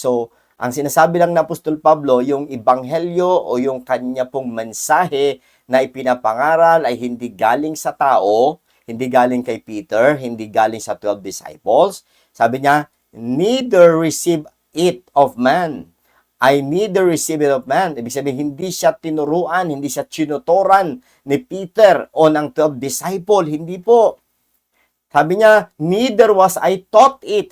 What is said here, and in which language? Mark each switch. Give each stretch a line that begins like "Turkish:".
Filipino: So, ang sinasabi lang na Apostol Pablo, yung ebanghelyo o yung kanya pong mensahe na ipinapangaral ay hindi galing sa tao, hindi galing kay Peter, hindi galing sa 12 disciples. Sabi niya,
English: neither receive it of man. I neither receive it of man.
Filipino: Ibig sabihin, hindi siya tinuruan, hindi siya tinuturan ni Peter o ng 12 disciple. Hindi po. Sabi niya,
English: neither was I taught it.